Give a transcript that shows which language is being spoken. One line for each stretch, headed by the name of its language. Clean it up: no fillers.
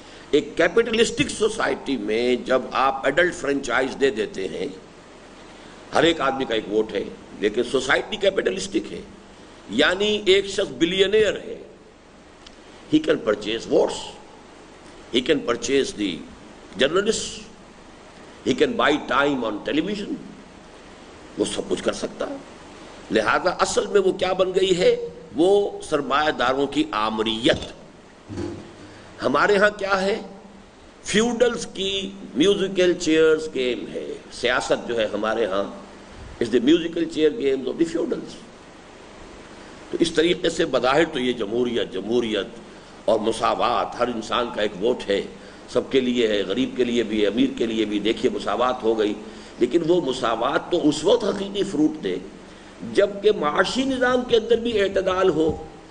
Urdu: ایک capitalistic society میں جب آپ ایڈلٹ فرنچائز دے دیتے ہیں، ہر ایک آدمی کا ایک ووٹ ہے، لیکن سوسائٹی کیپٹلسٹک ہے، یعنی ایک شخص بلینئر ہے،
English: he can purchase votes, he can purchase the journalists, he can buy time on television.
Urdu: وہ سب کچھ کر سکتا ہے. لہذا اصل میں وہ کیا بن گئی ہے؟ وہ سرمایہ داروں کی آمریت. ہمارے ہاں کیا ہے؟ فیوڈلز کی میوزیکل چیئرز گیم ہے. سیاست جو ہے ہمارے ہاں
English: is the musical chair games of the feudals.
Urdu: تو اس طریقے سے بظاہر تو یہ جمہوریت اور مساوات، ہر انسان کا ایک ووٹ ہے، سب کے لیے ہے، غریب کے لیے بھی ہے، امیر کے لیے بھی. دیکھیے مساوات ہو گئی، لیکن وہ مساوات تو اس وقت حقیقی فروٹ دے جب کہ معاشی نظام کے اندر بھی اعتدال ہو.